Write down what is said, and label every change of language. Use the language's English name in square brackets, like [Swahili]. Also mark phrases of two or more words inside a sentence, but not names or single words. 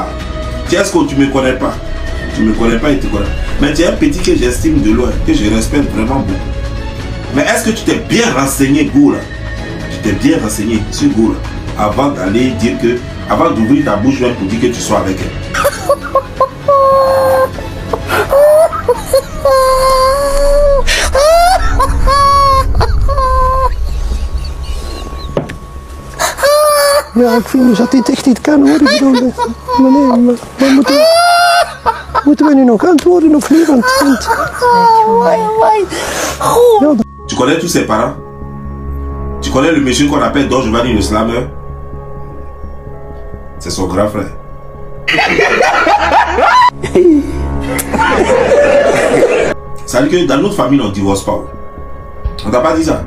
[French] Tiesco, tu ne me connais pas. Tu ne me connais pas et tu connais. Mais tu es un petit que j'estime de loin, que je respecte vraiment beaucoup. Mais est-ce que tu t'es bien renseigné, Goula? Tu t'es bien renseigné sur Goula avant d'aller dire que, avant d'ouvrir ta bouche pour dire que tu sois avec elle? [Dutch] Ja, ik vind dus dat dit echt niet kan hoor. Ik bedoel, meneer, maar moeten we nu nog antwoorden of niet? Want ja, [French] tu connais tous ses parents? Tu connais le monsieur qu'on appelle Don Giovanni le slammer? C'est son grand frère. Ça veut dire que dans notre famille, on ne divorce pas. On t'a pas dit ça?